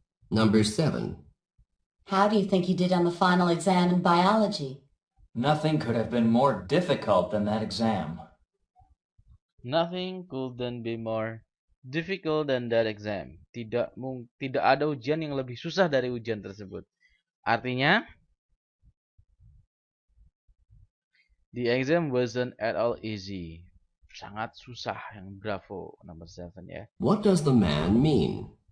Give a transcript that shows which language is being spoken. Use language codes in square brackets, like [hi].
[en] Number 7. How do you think you did on the final exam in biology? Nothing could have been more difficult than that exam. Nothing couldn't be more difficult than that exam. [id] Tidak ada ujian yang lebih susah dari ujian tersebut. Artinya, [en] the exam wasn't at all easy. [id] Sangat susah. Yang bravo, number 7 ya. [en] What does the man mean?